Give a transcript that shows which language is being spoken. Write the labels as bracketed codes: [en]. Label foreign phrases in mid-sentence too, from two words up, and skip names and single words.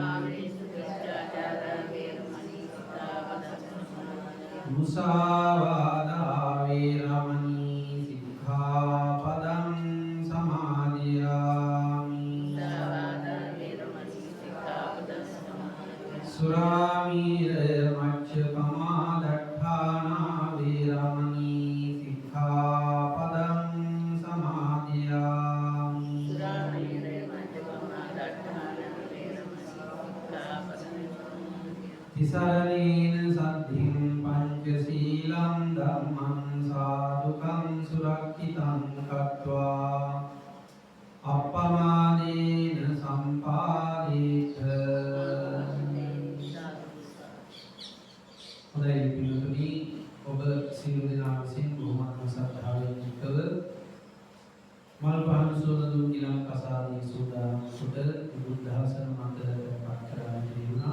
[pi] මුසාවාදා වේරමණී සික්ඛාපදං සමාදියාමි සුරාමීර මච්ඡපමා දට්ඨානා වේරමණී සික්ඛාපදං සමාදියාමි තිසරණේන සද්ධින් පංචශීලං ධම්මං සාදුකං සුරක්ඛිතං කତ୍වා අප්පමාදේන සම්පාදේත [si] හොඳයි පිළිතුරු ඔබ සියලු දෙනා විසින් බොහොමත්ම සද්ධාවෙන් යුක්තව මල් පහන් සෝද දුන් ගිලන් කසාදී සූදානම් කොට බුද්ධාසන මන්දිරයට පත් කරගෙන තිබුණා.